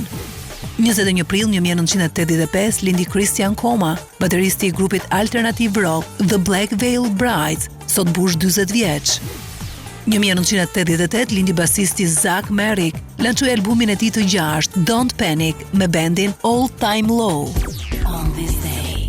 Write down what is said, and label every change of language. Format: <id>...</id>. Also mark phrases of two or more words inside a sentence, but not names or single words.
<sq>21 prill 1985 lindi Christian Koma, bateristi i grupit</sq> <en>alternative rock</en> <sq>The Black Veil Brides, sot mbush 40 vjeç. 1988 lindi basisti Zack Merrick, lançoi albumin e tij të 6 Don't Panic me bandin All Time Low.</sq> <en>On this day.</en>